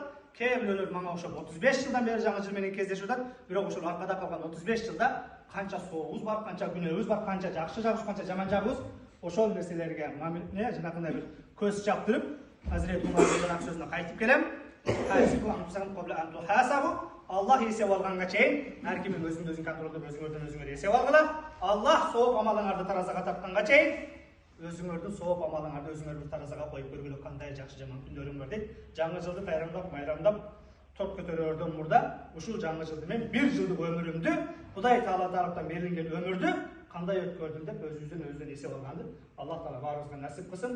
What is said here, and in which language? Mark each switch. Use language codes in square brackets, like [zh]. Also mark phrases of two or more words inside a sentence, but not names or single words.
[ky] Кээ бирөөлөр мага ошо 35 жылдан бери жаңы жыл менен кездешип атат. Бирок ошол аркада калган 35 жылда канча соогубуз бар, канча күнөөбүз бар, канча жакшы жагыбыз, канча жаман жагыбыз, ошол нерселерге мамиле жанакындай бир көз чаптырып, Hazreti Umar сөзүнө кайтып келем. Allah esep alганга чейин ар кимдин өзүн контролдоп өзүңөрдөн өзүңөр esep алгыла. Allah сооп амалыңарды таразага тартканга чейин өзүңөрдүн сооп амалыңарды өзүңөр бир таразага коюп көргүлө, кандай жакшы жаман күндөөрүң бар дейт. Жаңы жылды майрамдап топ көтөрөрдөн мурда ушул жаңы жылды мен бир жылдык өмүрүмдү, Кудай Таала тараптан берилген өмүрдү кандай өткөрдүм деп өзүбүздөн эсеп алганды Аллах Таала баарыбызга насип кылсын.